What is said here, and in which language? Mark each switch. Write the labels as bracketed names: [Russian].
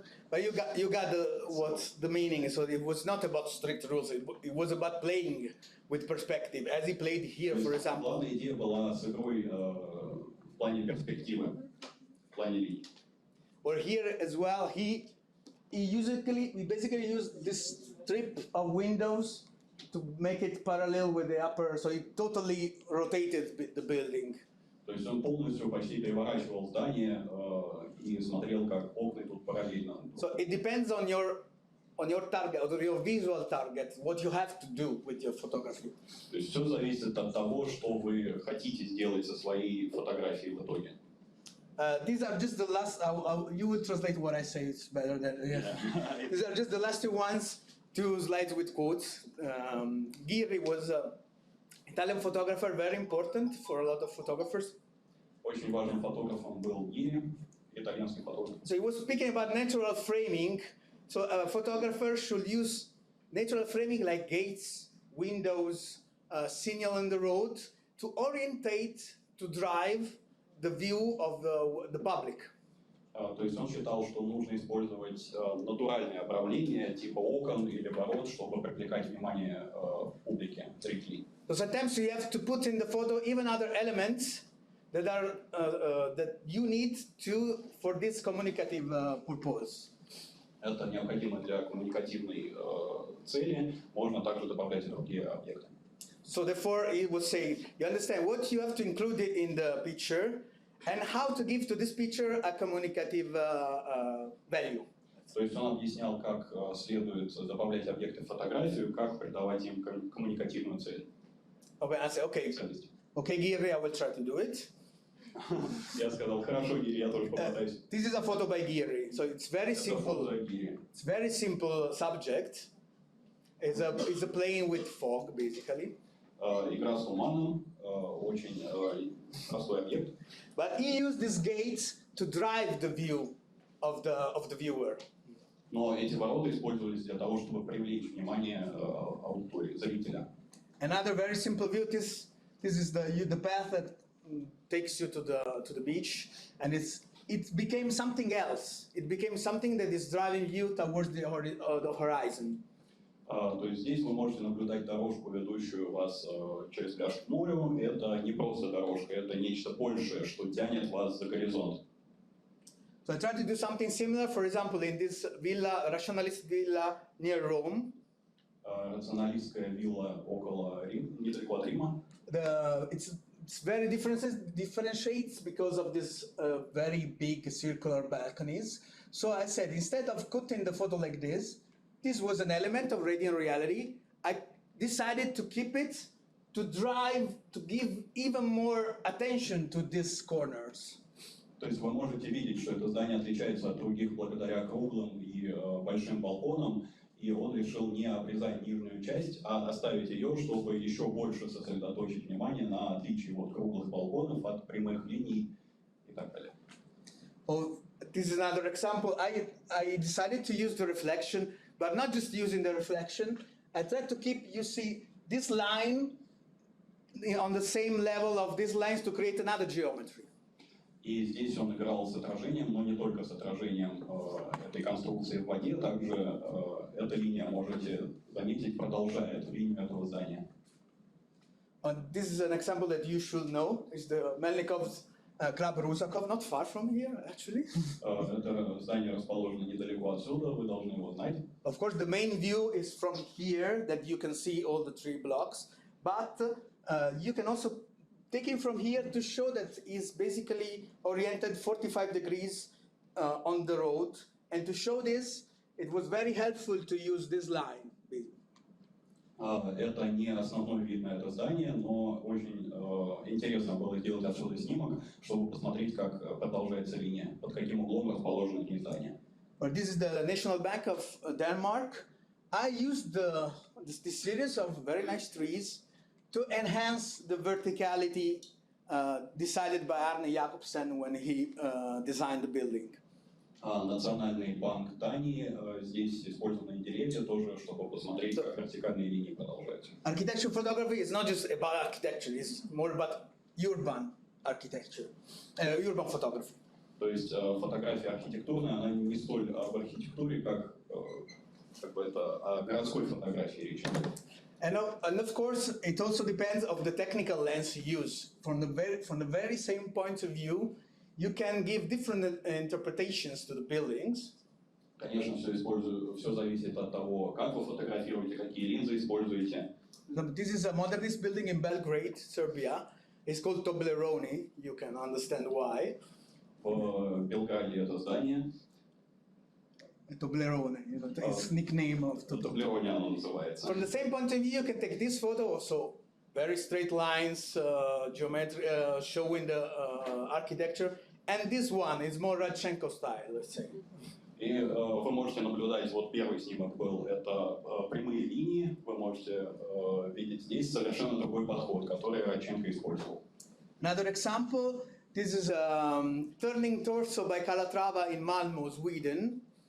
[English] But you got what the meaning is. So it was not about strict rules. It was about playing with perspective, as he played here, for example. [Russian] Главная идея была с игрой в плане перспективы, в плане линий. [English] Or here as well, we basically used this strip of windows to make it parallel with the upper, so it totally rotated the building. [Russian] То есть он полностью почти переворачивал здание и смотрел, как окна идут параллельно. [English] So it depends on your target, or your visual target, what you have to do with your photography. [Russian] То есть все зависит от того, что вы хотите сделать со своей фотографией в итоге. [English] These are just the last. You will translate what I say. It's better than. Yeah. These are just the last two ones. Two slides with quotes. Ghirri was an Italian photographer, very important for a lot of photographers. [Russian] Очень важным фотографом был Ghirri, итальянский фотограф. [English] So he was speaking about natural framing. So a photographer should use natural framing like gates, windows, signal on the road to orientate, to drive the view of the public. [Russian] То есть он считал, что нужно использовать натуральные обрамления типа окон или ворот, чтобы привлекать внимание публики, зрителей. [English] So sometimes you have to put in the photo even other elements that are that you need to for this communicative purpose. [Russian] Это необходимо для коммуникативной цели. Можно также добавлять и другие объекты. [English] So therefore, he would say, you understand what you have to include it in the picture, and how to give to this picture a communicative value. [Russian] То есть он объяснял, как следует добавлять объекты в фотографию, как придавать им коммуникативную цель. [English] Okay, I say, okay, Ghirri, I will try to do it. [Russian] Я сказал, хорошо, Ghirri, я тоже попытаюсь. [English] This is a photo by Ghirri, so it's very simple. It's very simple subject. It's a playing with fog, basically. [Russian] Игра с туманом, очень простой объект. [English] But he used these gates to drive the view of the viewer. [Russian] Но эти ворота использовались для того, чтобы привлечь внимание аудитории, зрителя. [English] Another very simple view. This is the path that takes you to the beach, and it became something else. It became something that is driving you towards the horizon. [Russian] То есть здесь вы можете наблюдать дорожку, ведущую вас через пляж к морю. Это не просто дорожка, это нечто большее, что тянет вас за горизонт. [English] So I tried to do something similar. For example, in this villa, rationalist villa near Rome. [Russian] Рационалистская вилла около Рима, недалеко от Рима. [English] It's very differentiates because of this very big circular balconies. So I said, instead of cutting the photo like this was an element of radiant reality. I decided to keep it, to give even more attention to these corners. [Russian] То есть вы можете видеть, что это здание отличается от других благодаря круглым и большим балконам, и он решил не обрезать нижнюю часть, а оставить ее, чтобы еще больше сосредоточить внимание на отличии от круглых балконов от прямых линий и так далее. [English] Oh, this is another example. I decided to use the reflection, but not just using the reflection. I tried to keep, you see, this line on the same level of these lines to create another geometry. [Russian] И здесь он играл с отражением, но не только с отражением этой конструкции в воде, также эта линия, можете заметить, продолжает линию этого здания. [English] This is an example that you should know. It's the Melnikov's Club Rusakov, not far from here, actually. [Russian] Это здание расположено недалеко отсюда, вы должны его знать. [English] Of course, the main view is from here, that you can see all the three blocks, but you can also take it from here to show that it's basically oriented 45 degrees on the road. And to show this, it was very helpful to use this line. [Russian] Это не основной вид на это здание, но очень интересно было сделать отсюда снимок, чтобы посмотреть, как продолжается линия, под каким углом расположено к ней здание. [English] This is the National Bank of Denmark. I used this series of very nice trees to enhance the verticality decided by Arne Jacobsen when he designed the building. [Russian] Национальный банк Дании, здесь использованы деревья тоже, чтобы посмотреть, как вертикальные линии продолжаются. [English] Architecture photography is not just about architecture, it's more about urban architecture, urban photography. [Russian] То есть фотография архитектурная, она не столь об архитектуре, как бы это о городской фотографии речь идет. [English] And of course, it also depends on the technical lens you use. From the very same point of view, you can give different interpretations to the buildings. [Russian] Конечно, все зависит от того, как вы фотографируете, какие линзы используете. [English] This is a modernist building in Belgrade, Serbia. It's called Toblerone. You can understand why. [Russian] В Белграде это здание. [English] Toblerone, it's nickname of [Russian] Toblerone оно называется. [English] From the same point of view, you can take this photo also. Very straight lines, geometry, showing the architecture. And this one is more Radchenko style, let's say. [Russian] И вы можете наблюдать, вот первый снимок был, это прямые линии, вы можете видеть здесь совершенно другой подход, который Радченко использовал. [English] Another example, this is Turning Torso by Calatrava in Malmö, Sweden.